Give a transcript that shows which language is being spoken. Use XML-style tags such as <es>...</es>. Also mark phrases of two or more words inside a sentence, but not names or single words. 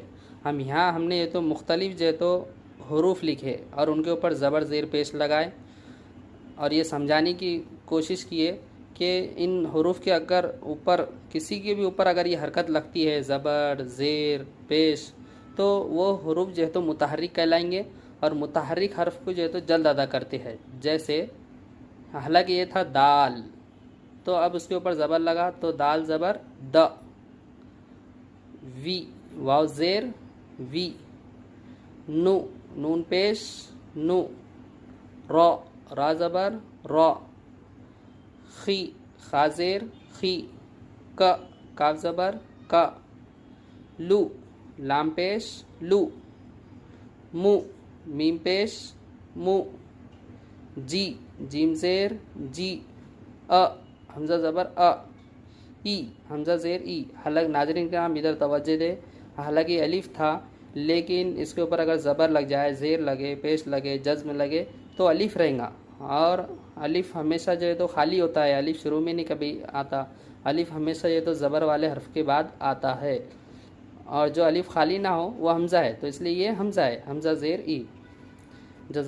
<ur>ہم نے یہ تو مختلف جو ہے تو حروف لکھے اور ان کے اوپر زبر، زیر، پیش لگائے، اور یہ سمجھانے کی کوشش کیے کہ ان حروف کے اگر اوپر کسی کے بھی اوپر اگر یہ حرکت لگتی ہے، زبر، زیر، پیش، تو وہ حروف جو ہے تو متحرک کہلائیں گے، اور متحرک حرف کو جو ہے تو جلد ادا کرتے ہیں۔ جیسے حالانکہ یہ تھا دال، تو اب اس کے اوپر زبر لگا تو دال زبر د، وی، واو زیر وی، نو، نون پیش نو، را، را زبر را، خی، خا زیر خی، ک، کاف زبر کا، لو، لام پیش لو، مو، میم پیش مو، جی، جیم زیر جی، حمزہ زبر ای، حمزہ زیر ای۔ حالانکہ ناظرین کرام ادھر توجہ دے، حالانکہ یہ الف تھا لیکن اس کے اوپر اگر زبر لگ جائے، زیر لگے، پیش لگے، جزم لگے تو الف رہیں گا، اور الف ہمیشہ جو ہے تو خالی ہوتا ہے، الف شروع میں نہیں کبھی آتا، الف ہمیشہ یہ تو زبر والے حرف کے بعد آتا ہے، اور جو الف خالی نہ ہو وہ حمزہ ہے، تو اس لیے یہ حمزہ ہے، حمزہ زیر ای۔</ur>